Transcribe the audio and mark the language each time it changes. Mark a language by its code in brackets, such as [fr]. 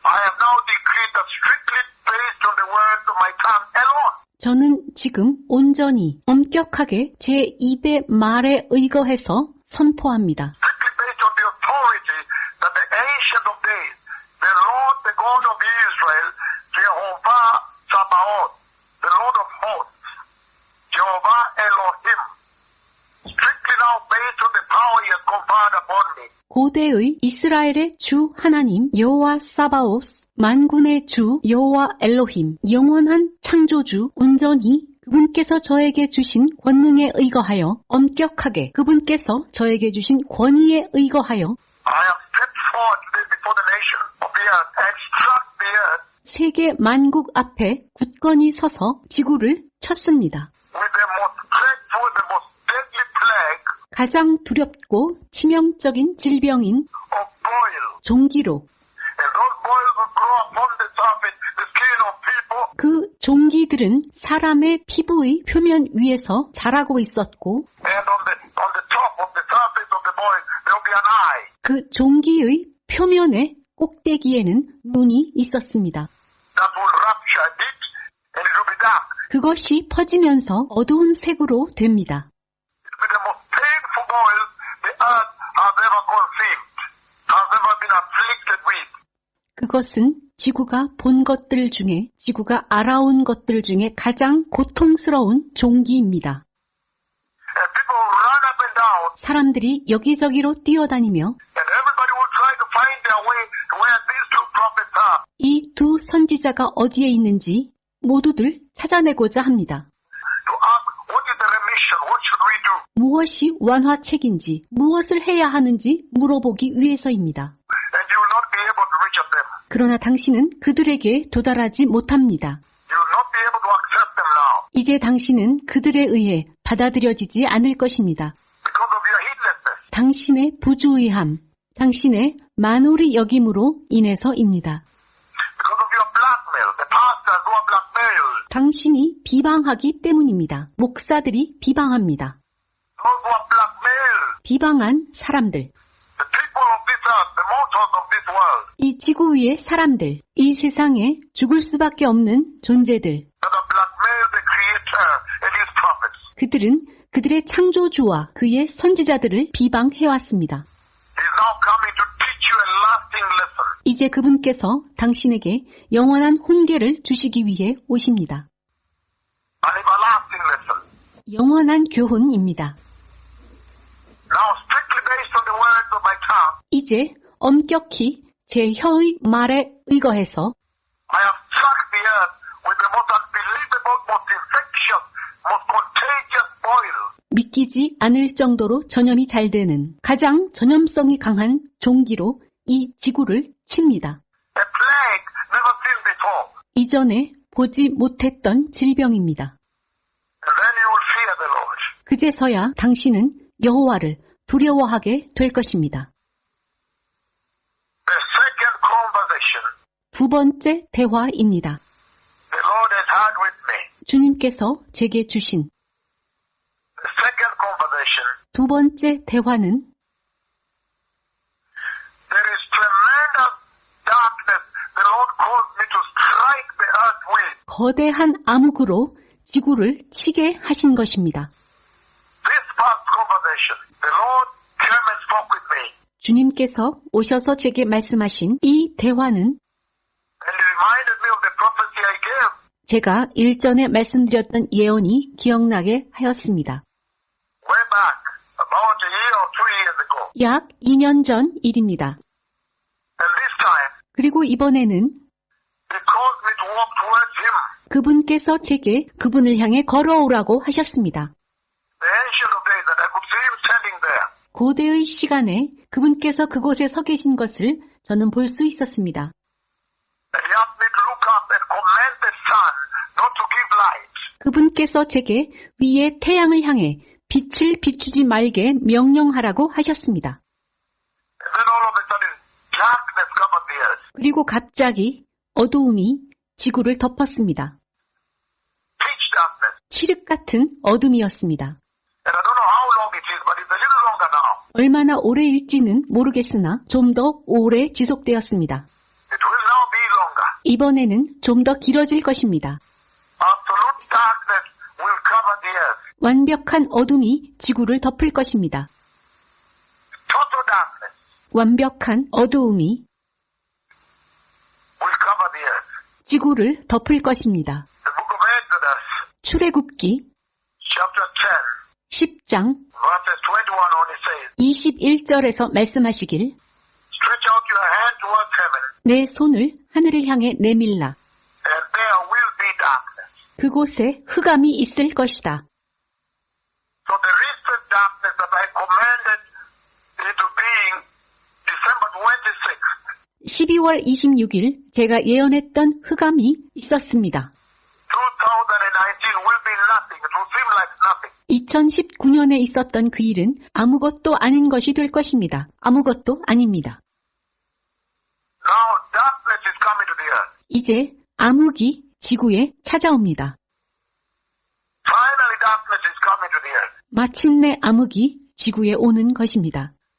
[en] I have now decreed that strictly based on the words of my tongue alone, [ko] 저는 지금 온전히 엄격하게 제 입의 말에 의거해서 선포합니다. [en] Strictly based on the authority that the Ancient of Days, the Lord, the God of Israel, Jehovah Sabaoth, the Lord of hosts, Jehovah Elohim, strictly now based on the power he has conferred upon me. [ko] 고대의 이스라엘의 주 하나님 여호와 사바오스, 만군의 주 여호와 엘로힘, 영원한 창조주 온전히 그분께서 저에게 주신 권능에 의거하여 엄격하게 그분께서 저에게 주신 권위에 의거하여 [en] I have stepped forward today before the nation of the earth and struck the earth [ko] 세계 만국 앞에 굳건히 서서 지구를 쳤습니다. [en] with the most dreadful, the most deadly plague [ko] 가장 두렵고 치명적인 질병인 [en] of boils. [ko] 종기로 [en] And those boils will grow upon the surface, the skin of people, [ko] 그 종기들은 사람의 피부의 표면 위에서 자라고 있었고 [en] and on the top of the surface of the boil, there will be an eye. [ko] 그 종기의 표면의 꼭대기에는 눈이 있었습니다. [en] That will rupture it, and it will be dark. [ko] 그것이 퍼지면서 어두운 색으로 됩니다. [en] It will be the most painful boil the earth has ever conceived, has ever been afflicted with. [ko] 그것은 지구가 본 것들 중에, 지구가 알아온 것들 중에 가장 고통스러운 종기입니다. [en] And people will run up and down, [ko] 사람들이 여기저기로 뛰어다니며 [en] and everybody will try to find their way to where these two prophets are. [ko] 이 두 선지자가 어디에 있는지 모두들 찾아내고자 합니다. [en] To ask, what is the remission? What should we do? [ko] 무엇이 완화책인지, 무엇을 해야 하는지 물어보기 위해서입니다. [en] And you will not be able to reach them. [ko] 그러나 당신은 그들에게 도달하지 못합니다. [en] You will not be able to accept them now [ko] 이제 당신은 그들에 의해 받아들여지지 않을 것입니다. [en] because of your heedlessness. [ko] 당신의 부주의함, 당신의 만홀히 여김으로 인해서입니다. [en] Because of your blackmail, the pastors who are blackmailed, [ko] 당신이 비방하기 때문입니다. 목사들이 비방합니다. [en] those who are blackmailed, [ko] 비방한 사람들, [en] the people of this earth, the mortals of this world, [ko] 이 지구 위의 사람들, 이 세상에 죽을 수밖에 없는 존재들, [en] that have blackmailed the Creator and His prophets. [ko] 그들은 그들의 창조주와 그의 선지자들을 비방해왔습니다. [en] He is now coming to teach you a lasting lesson. [ko] 이제 그분께서 당신에게 영원한 훈계를 주시기 위해 오십니다. [en] An everlasting lesson. [ko] 영원한 교훈입니다. [en] Now strictly based on the words of my tongue, [ko] 이제 엄격히 제 혀의 말에 의거해서 [en] I have struck the earth with the most unbelievable, most infectious, most contagious boil. [ko] 믿기지 않을 정도로 전염이 잘 되는 가장 전염성이 강한 종기로 이 지구를 칩니다. [en] A plague never seen before. [ko] 이전에 보지 못했던 질병입니다. [en] And then you will fear the Lord. [ko] 그제서야 당신은 여호와를 두려워하게 될 것입니다. [en] The second conversation [ko] 두 번째 대화입니다. [en] the Lord has had with me. [ko] 주님께서 제게 주신 [en] The second conversation, [ko] 두 번째 대화는 [en] there is tremendous darkness the Lord caused me to strike the earth with. [ko] 거대한 암흑으로 지구를 치게 하신 것입니다. [en] This past conversation, the Lord came and spoke with me. [ko] 주님께서 오셔서 제게 말씀하신 이 대화는 [en] And he reminded me of the prophecy I gave. [ko] 제가 일전에 말씀드렸던 예언이 기억나게 하였습니다. [en] Way back, about a year or 2 years ago. [ko] 약 2년 전 일입니다. [en] And this time, [ko] 그리고 이번에는 [en] he caused me to walk towards him. [ko] 그분께서 제게 그분을 향해 걸어오라고 하셨습니다. [en] The ancient of days, that I could see him standing there. [ko] 고대의 시간에 그분께서 그곳에 서 계신 것을 저는 볼 수 있었습니다. [en] And he asked me to look up and command the sun not to give light. [ko] 그분께서 제게 위에 태양을 향해 빛을 비추지 말게 명령하라고 하셨습니다. [en] And then all of a sudden, darkness covered the earth. [ko] 그리고 갑자기 어두움이 지구를 덮었습니다. [en] Pitch darkness. [ko] 칠흑 같은 어둠이었습니다. [en] And I don't know how long it is, but it's a little longer now. [ko] 얼마나 오래일지는 모르겠으나 좀 더 오래 지속되었습니다. [en] It will now be longer. [ko] 이번에는 좀 더 길어질 것입니다. [en] Absolute darkness will cover the earth. [ko] 완벽한 어둠이 지구를 덮을 것입니다. [en] Total darkness [ko] 완벽한 어두움이 [en] will cover the earth. [ko] 지구를 덮을 것입니다. [en] The book of Exodus, [ko] 출애굽기 [en] chapter 10, [ko] 10장 [en] verses 21 on, it says, [ko] 21절에서 말씀하시길 [en] Stretch out your hand towards heaven, [ko] 내 손을 하늘을 향해 내밀라. [en] and there will be darkness. [ko] 그곳에 흑암이 있을 것이다. [en] So the recent darkness that I commanded into being December 26th, [ko] 12월 26일 제가 예언했던 흑암이 있었습니다. [en] 2019 will be nothing. It will seem like nothing. [ko] 2019년에 있었던 그 일은 아무것도 아닌 것이 될 것입니다. 아무것도 아닙니다. [en] Now darkness is coming to the earth. [ko] 이제 암흑이 지구에 찾아옵니다. [en] Finally darkness is coming to the earth. [ko] 마침내 암흑이 지구에 오는 것입니다.